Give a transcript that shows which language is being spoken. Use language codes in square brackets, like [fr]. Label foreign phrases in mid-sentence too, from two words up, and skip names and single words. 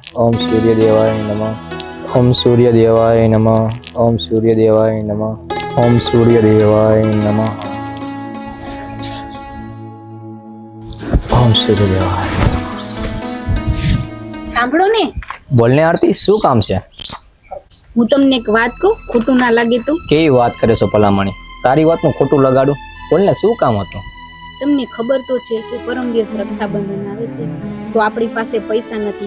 [sa] ओम सूर्यदेवाय नमः। ओम सूर्यदेवाय नमः। ओम सूर्यदेवाय नमः। ओम सूर्यदेवाय नमः। ओम सूर्यदेवाय। [gu] સાંભળો ને, બોલને આરતી, શું કામ છે? હું તમને એક વાત કહું, ખોટું ના લાગે તો? કેવી વાત કરે છો ભલામણી? તારી વાતનું ખોટું લગાડું? બોલને, શું કામ હતું? તમને ખબર તો છે કે પરમ દિવસ રક્ષાબંધન આવે છે, તો આપણી પાસે પૈસા નથી.